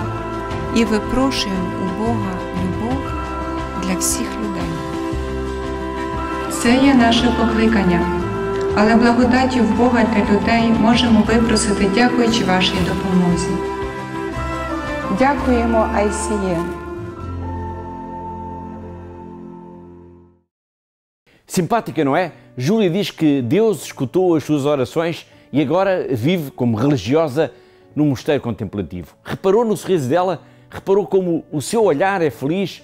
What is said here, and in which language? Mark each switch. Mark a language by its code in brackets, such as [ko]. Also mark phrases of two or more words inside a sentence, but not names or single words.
[uk] І випрошуємо у Бога любов для всіх людей. Це є наше покликання, але благодаттю в Бога для людей можемо випросити, дякуючи вашій допомозі. Дякуємо, ICN. [pt] Simpática, não é? Júlia diz que Deus escutou as suas orações e agora vive como religiosa num mosteiro contemplativo. Reparou no sorriso dela? Reparou como o seu olhar é feliz?